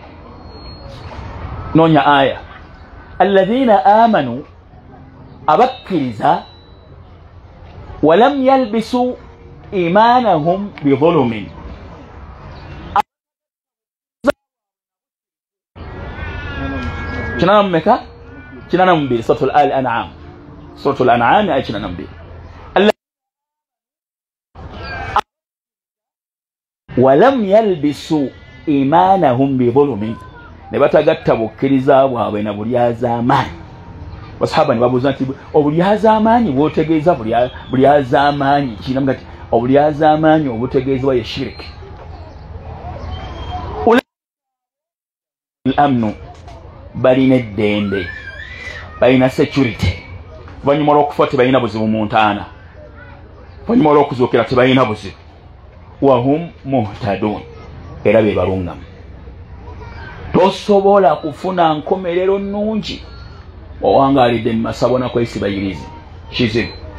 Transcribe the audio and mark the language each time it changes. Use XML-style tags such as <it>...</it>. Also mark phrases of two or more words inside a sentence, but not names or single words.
<lg>noonya aya</lg> <ar>الذين آمنوا abakkiriza ولم يلبسوا إيمانهم بظلم</ar> <lg>kinana mmeka kinana mbili suratul An'am suratul An'am ay kinana mbili</lg> <ar>ولم يلبسوا إيمانهم بظلم</ar> <lg>ne batagatta bukkiriza bwabwe na bulyazaamaanyi basahaba ne babuuza nti obulyazaamaanyi bwotegeeza bulyazaamaanyi kinamu kati obulyazaamaanyi obutegeezebwa ye shiriki amnu balina eddembe balina security oluvannyuma lw'okufa tebalina buzibu mu ntaana oluvannyuma lw'okuzuukira tebalina buzibu</lg> <ar>وهم مهتدون</ar> <lg>era be balungamu tosobola kufuna nkomerero nnungi owangaalidde mu masabo nakwesibayirizi kizibu</lg>